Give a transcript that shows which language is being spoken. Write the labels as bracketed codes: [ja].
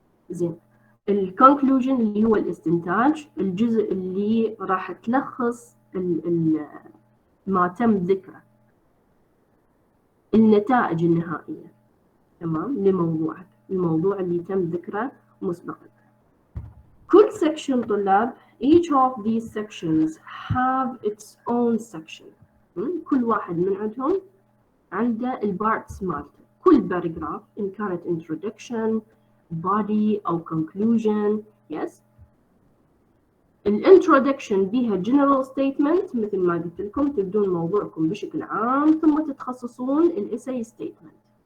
[ar] زين. الكونكلوجن اللي هو الاستنتاج، الجزء اللي راح تلخص ما تم ذكره، النتائج النهائية، تمام، لموضوعك، الموضوع اللي تم ذكره مسبقا. كل section طلاب [en] each of these sections have its own section. [ar] كل واحد من عندهم عنده البارتس مالته. كل باراجراف إن كانت introduction body أو conclusion yes. الانترودكشن بيها general statement مثل ما قلت لكم، تبدون موضوعكم بشكل عام ثم تتخصصون الاساي statement.